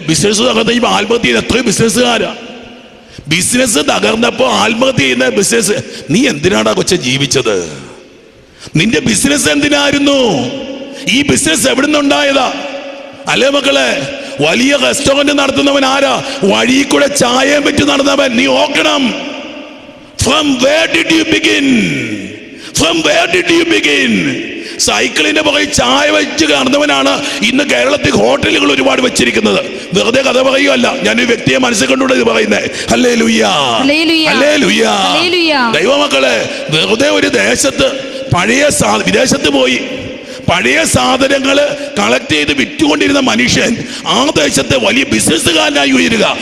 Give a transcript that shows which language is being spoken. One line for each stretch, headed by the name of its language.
Malayalam: Business തകർന്ന ആത്മഹത്യ ചെയ്യുന്ന എത്രയോ ബിസിനസ്സുകാരാ. ബിസിനസ് തകർന്നപ്പോ ആത്മഹത്യ ചെയ്യുന്ന ബിസിനസ്. നീ എന്തിനാടാ കൊച്ചെ ജീവിച്ചത്? നിന്റെ ബിസിനസ് എന്തിനായിരുന്നു? ഈ ബിസിനസ് എവിടെ നിന്നുണ്ടായതാ? അല്ലേ മക്കളെ? വലിയ റെസ്റ്റോറന്റ് നടത്തുന്നവൻ ആരാ? വഴി കൂടെ ചായയും പറ്റി നടന്നവൻ. നീ ഓർക്കണം,
English: from where did you begin? From where did you begin?
Malayalam: സൈക്കിളിന്റെ പുറകെ ചായ വെച്ച് കാണുന്നവനാണ് ഇന്ന് കേരളത്തിൽ ഹോട്ടലുകൾ ഒരുപാട് വെച്ചിരിക്കുന്നത്. വെറുതെ കഥ പറയുകയല്ല, ഞാനൊരു വ്യക്തിയെ മനസ്സിൽ കണ്ടുകൊണ്ട് ഇത് പറയുന്നത്. Hallelujah, hallelujah. ദൈവമക്കളെ, വെറുതെ ഒരു ദേശത്ത് വിദേശത്ത് പോയി പഴയ സാധനങ്ങൾ കളക്ട് ചെയ്ത് വിറ്റുകൊണ്ടിരുന്ന മനുഷ്യൻ ആ ദേശത്തെ വലിയ ബിസിനസ്സുകാരനായി ഉയരുക.